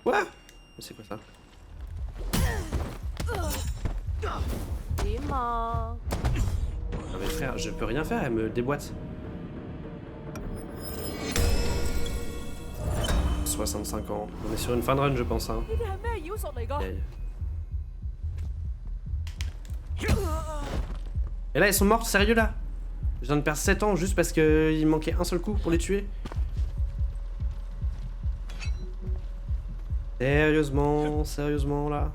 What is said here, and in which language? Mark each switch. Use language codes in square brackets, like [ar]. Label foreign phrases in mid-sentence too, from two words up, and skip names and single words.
[fr] Quoi? Mais c'est quoi ça? [yue] 點啊？ [fr] Non mais frère, je peux rien faire, elle me déboîte. 65 ans. On est sur une fin de run, je pense. Hein. [yue] 呢啲係咩妖術嚟㗎？ [fr] Aïe. Et là, elles sont mortes, sérieux là? Je viens de perdre 7 ans juste parce qu'il manquait un seul coup pour les tuer. Sérieusement, sérieusement là?